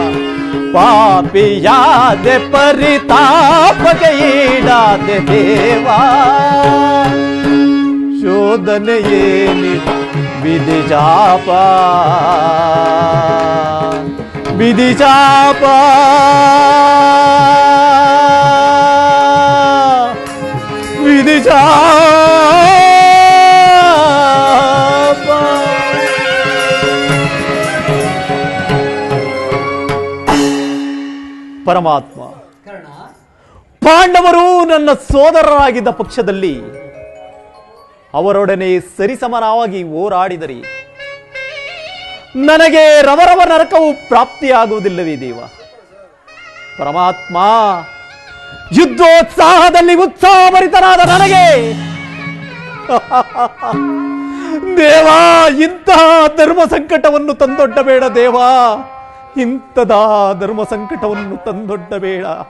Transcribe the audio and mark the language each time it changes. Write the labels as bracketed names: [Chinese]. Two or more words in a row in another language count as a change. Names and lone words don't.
[Kannada] ಪಾಪಿಯಾದೆ ಪರಿತಾಪಕ್ಕೆ ಈಡಾದೆ ದೇವಾ, ಶೋಧನೆಯೇ ನಿದು ವಿಧಿಶಾಪ, ವಿಧಿಶಾಪ, ವಿಧಿಶಾಪ. ಪರಮಾತ್ಮ, ಕರ್ಣ, ಪಾಂಡವರು ನನ್ನ ಸೋದರರಾಗಿದ್ದ ಪಕ್ಷದಲ್ಲಿ ಅವರೊಡನೆ ಸರಿಸಮನಾಗಿ ಹೋರಾಡಿದರೆ ನನಗೆ ರವರವ ನರಕವು ಪ್ರಾಪ್ತಿಯಾಗುವುದಿಲ್ಲವೇ ದೇವ? ಪರಮಾತ್ಮ, ಯುದ್ಧೋತ್ಸಾಹದಲ್ಲಿ ಉತ್ಸಾಹಭರಿತನಾದ ನನಗೆ ದೇವಾ, ಇಂತಹ ಧರ್ಮ ಸಂಕಟವನ್ನು ತಂದೊಡ್ಡಬೇಡ ದೇವಾ, ಇಂಥದ ಧರ್ಮ ಸಂಕಟವನ್ನು ತಂದೊಡ್ಡಬೇಡ.